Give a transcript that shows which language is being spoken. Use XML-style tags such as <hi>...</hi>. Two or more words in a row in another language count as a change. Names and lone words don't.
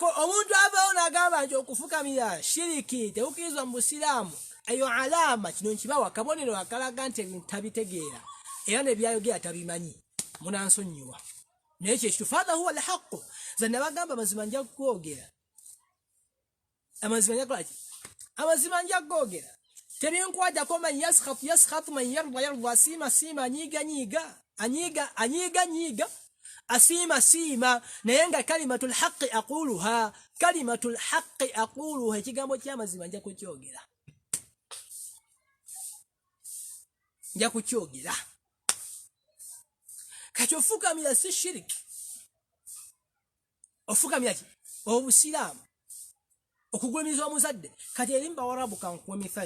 <lg>omuntu avaawo n'agamba nti okufukamira shiriki tekukirizwa mu busiraamu eyo alama kino nkibawa kabonero akalaga nti ebintu tabitegeera era nebyayogera tabimanyi munansonyiwa naye kyekitufu</lg> <ar>هذا هو الحق</ar> <lg>ze nabagamba amazima nja kwogera amazima nja kwogera tebinkwatako</lg> <ar>من يسخط من يرضى</ar> <lg>asiima anyiga asiima naye nga</lg> <ar>كلمة الحق أقولها</ar> <lg>ekigambo ky'amazima nja kukyogera kati ofukamira si shiriki ofukamira ki obusiraamu okugulumiza omuzadde kati eri mbawarabu kankuwa mithali</lg>